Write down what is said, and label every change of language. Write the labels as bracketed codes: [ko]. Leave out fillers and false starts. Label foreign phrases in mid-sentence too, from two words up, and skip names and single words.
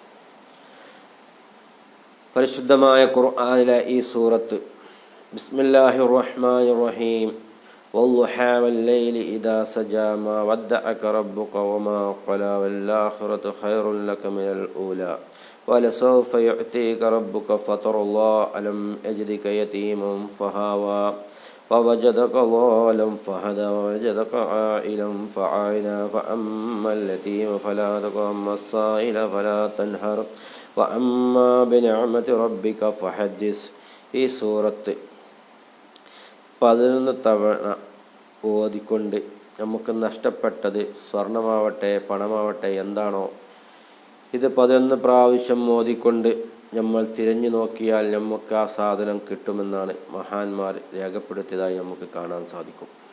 [ml] പരിശുദ്ധമായ ഖുർആനിലെ ഈ സൂറത്ത്, [ar] بسم الله الرحمن الرحيم والضحى والليل إذا سجى ما ودعك ربك وما قلى وللآخرة خير لك من الأولى ولسوف يعطيك ربك فترضى ألم يجدك يتيما فآوى ووجدك ضالا فهدى ووجدك عائلا فعانا فأما اليتيم فلا تقهر وأما السائل فلا تنهر وأما بنعمة ربك فحدث. [ml] ഈ സൂറത്ത് 11 തവണ ഓതിക്കൊണ്ട് നമുക്ക് നഷ്ടപ്പെട്ടത് സ്വർണമാവട്ടെ, പണമാവട്ടെ, എന്താണോ, ഇത് 11 പ്രാവശ്യം ഓതിക്കൊണ്ട് നമ്മൾ തിരഞ്ഞു നോക്കിയാൽ നമുക്ക് ആ സാധനം കിട്ടുമെന്നാണ് മഹാന്മാർ രേഖപ്പെടുത്തിയതായി നമുക്ക് കാണാൻ സാധിക്കും.